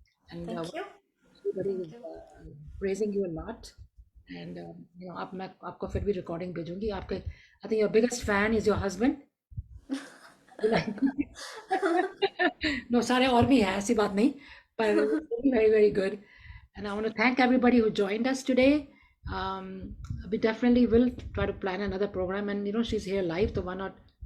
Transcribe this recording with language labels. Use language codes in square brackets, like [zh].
[en] And Thank you. everybody was praising you a lot. [hi] And आप मैं आपको फिर भी रिकॉर्डिंग भेजूंगी आपके. [en] I think your biggest fan is your husband. [hi] No, सारे और भी हैं, ऐसी बात नहीं, पर [en] very very good. And I want to thank everybody who joined us today. We definitely will try to plan another program, and she's here live, so why not?